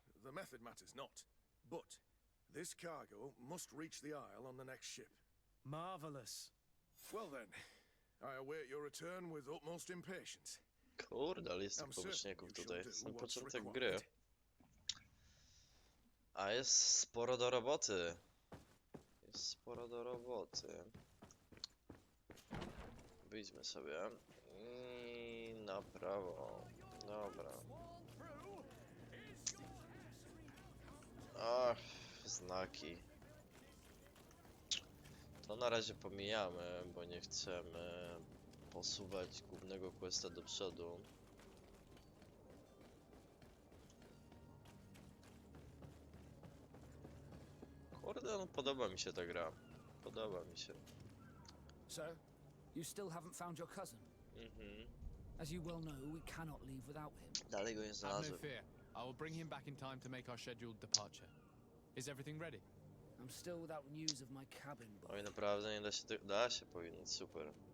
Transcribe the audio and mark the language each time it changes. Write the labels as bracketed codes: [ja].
[en] The method matters not. But this cargo must reach the Isle on the next ship. Marvelous. Well then, I await your return with utmost impatience. [pl] Kurde, ale jest tych poboczników tutaj. Sam początek gry. A jest sporo do roboty. Jest sporo do roboty. Wyjdźmy sobie. I na prawo. Dobra. Ach, znaki. To na razie pomijamy, bo nie chcemy posuwać głównego questa do przodu. Kurde, no podoba mi się ta gra. Podoba mi się. [en] So, you still haven't found your cousin? As you well know, we cannot leave without him. [pl] Dalej go nie [en] Have [pl] znalazłem. [en] no fear. I will bring him back in time to make our scheduled departure. Is everything ready? I'm still without news of my cabin boy. [pl] Oj, naprawdę nie da się, da się powinien, super.